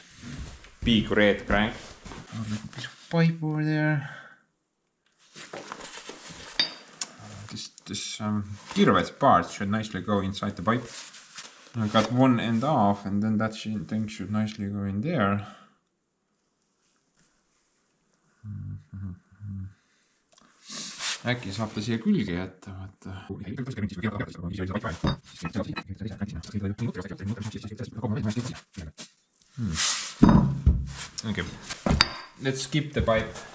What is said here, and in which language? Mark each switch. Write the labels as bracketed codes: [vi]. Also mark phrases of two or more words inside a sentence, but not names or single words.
[en] Big red crank. Oh, like a piece of pipe over there. This gigabyte part should nicely go inside the pipe. I got one end off, and then that thing should nicely go in there. [et] Äkki saab ta siia külge jätta, vaata. [en] Okay, let's skip the pipe.